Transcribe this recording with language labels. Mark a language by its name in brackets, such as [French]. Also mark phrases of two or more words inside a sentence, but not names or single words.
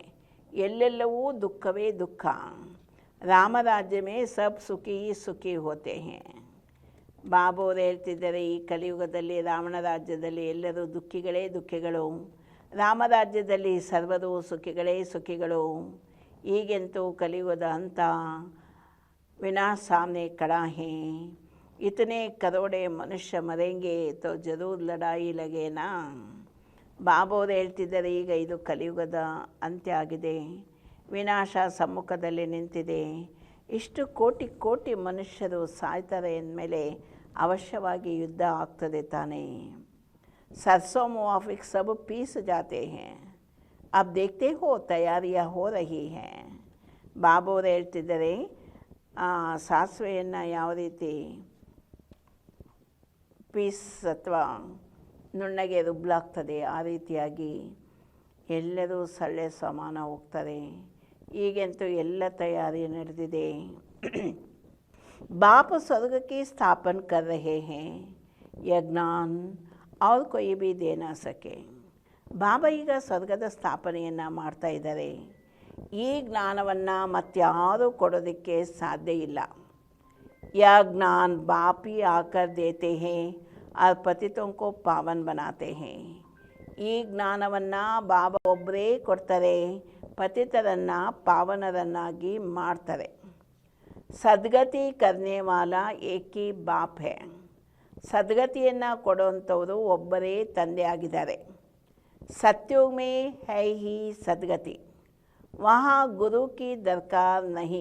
[Kannada] ಎಲ್ಲೆಲ್ಲವೂ ದುಃಖವೇ ದುಃಖ. [Hindi] रामराज्य में सब सुखी सुखी होते हैं. [Kannada] ಬಾಬು ಅವರು ಹೇಳ್ತಿದ್ದಾರೆ, ಈ ಕಲಿಯುಗದಲ್ಲಿ ರಾವಣ ರಾಜ್ಯದಲ್ಲಿ ಎಲ್ಲರೂ ದುಃಖಿಗಳೇ ದುಃಖಿಗಳು, ರಾಮರಾಜ್ಯದಲ್ಲಿ ಸರ್ವರು ಸುಖಿಗಳೇ ಸುಖಿಗಳು. ಈಗಂತೂ ಕಲಿಯುಗದ ಅಂಥ [Hindi] विनाश सामने खड़ा है. इतने करोड़े मनुष्य मरेंगे तो जरूर लड़ाई लगेना. [Kannada] ಬಾಬು ಅವರು ಹೇಳ್ತಿದ್ದಾರೆ, ಈಗ ಇದು ಕಲಿಯುಗದ ಅಂತ್ಯ ಆಗಿದೆ. ವಿನಾಶ ಸಮ್ಮುಖದಲ್ಲಿ ನಿಂತಿದೆ. ಇಷ್ಟು ಕೋಟಿ ಕೋಟಿ ಮನುಷ್ಯರು ಸಾಯ್ತಾರೆ ಅಂದಮೇಲೆ ಅವಶ್ಯವಾಗಿ ಯುದ್ಧ ಆಗ್ತದೆ ತಾನೇ. [Hindi] सरसों मुआफिक सब पीस जाते हैं. अब देखते हो तैयारियाँ हो रही हैं. [Kannada] ಬಾಬು ಅವರು ಹೇಳ್ತಿದ್ದಾರೆ, ಸಾಸಿವೆಯನ್ನು ಯಾವ ರೀತಿ ಪೀಸ್ ಅಥವಾ ನುಣ್ಣಗೆ ರುಬ್ಬಲಾಗ್ತದೆ, ಆ ರೀತಿಯಾಗಿ ಎಲ್ಲರೂ ಸೊಳ್ಳೆ ಸಮಾನ ಹೋಗ್ತಾರೆ. ಈಗಂತೂ ಎಲ್ಲ ತಯಾರಿ ನಡೆದಿದೆ. [Hindi] बाप स्वर्ग की स्थापन कर रहे हैं, यह ज्ञान और कोई भी दे ना सके. [Kannada] ಬಾಬಾ ಈಗ ಸ್ವರ್ಗದ ಸ್ಥಾಪನೆಯನ್ನು ಮಾಡ್ತಾ ಇದ್ದಾರೆ. ಈ ಜ್ಞಾನವನ್ನು ಮತ್ತಾರೂ ಕೊಡೋದಕ್ಕೆ ಸಾಧ್ಯ ಇಲ್ಲ. [Hindi] यह ज्ञान बाप ही आकर देते हैं और पतितों को पावन बनाते हैं. [Kannada] ಈ ಜ್ಞಾನವನ್ನು ಬಾಬಾ ಒಬ್ಬರೇ ಕೊಡ್ತಾರೆ, ಪತಿತರನ್ನು ಪಾವನರನ್ನಾಗಿ ಮಾಡ್ತಾರೆ. [Hindi] सद्गति करने वाला एकही बाप है. [Kannada] ಸದ್ಗತಿಯನ್ನು ಕೊಡುವಂಥವರು ಒಬ್ಬರೇ ತಂದೆ ಆಗಿದ್ದಾರೆ. [Hindi] सतयुग में है ही सद्गति, वहाँ गुरु की दरकार नहीं.